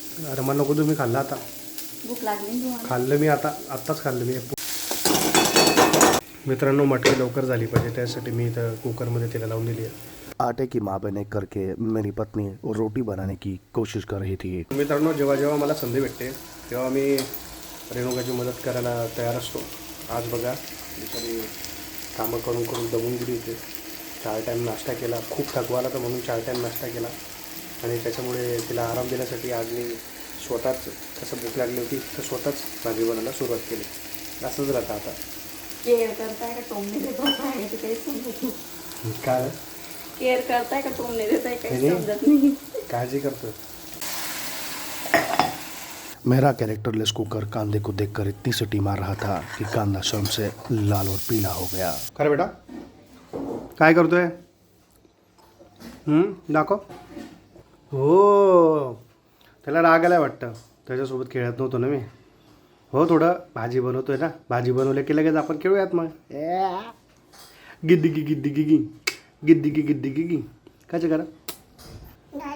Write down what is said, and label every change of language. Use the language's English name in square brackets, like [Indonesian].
[Marathi] अरे मग नको, तुम्ही खाल्ला आता. भूक लागली खाल्लं मी आत्ताच खाल्लं मी. मित्रांनो, मटकी लवकर झाली पाहिजे त्यासाठी मी इथं कुकरमध्ये तेल लावून दिली आहे. [Hindi] आटे की मापने करके मेरी पत्नी रोटी बनाने की कोशिश कर रही थी. [Marathi] मित्रांनो, जेव्हा जेव्हा मला संधी भेटते तेव्हा मी रेणुकाची मदत करायला तयार असतो. आज बघा, बिचारी कामं करून करून दमून गेली होती. 4 टाईम नाश्ता केला, खूप थकवा आला तर म्हणून 4 टाईम नाश्ता केला आणि त्याच्यामुळे तिला आराम देण्यासाठी आज मी स्वतःच कसं भूक लागली होती तर स्वतःच भाजी बनायला सुरुवात केली. असंच राहतं आता. केअर करताय का टोमणे देताय काय ते काही समजत नाही. काय केअर करताय का टोमणे देताय काही नाही. समजत नाही. काळजी करतोय. [Hindi] मेरा कैरेक्टरलेस कुकर कांदे को देखकर इतनी सीटी मार रहा था कि कांदा शर्म से लाल और पीला हो गया. [Marathi] खरं बेटा काय करतोय? दाखव. हो त्याला राग आलाय वाटतं, त्याच्यासोबत खेळत नव्हतो ना मी. हो थोडं भाजी बनवतोय ना, भाजी बनवलं की लगेच आपण खेळूयात मग. गिद्दी गी गिद्दी गी गी गिद्दी गी गिद्दी गी गी काय करा.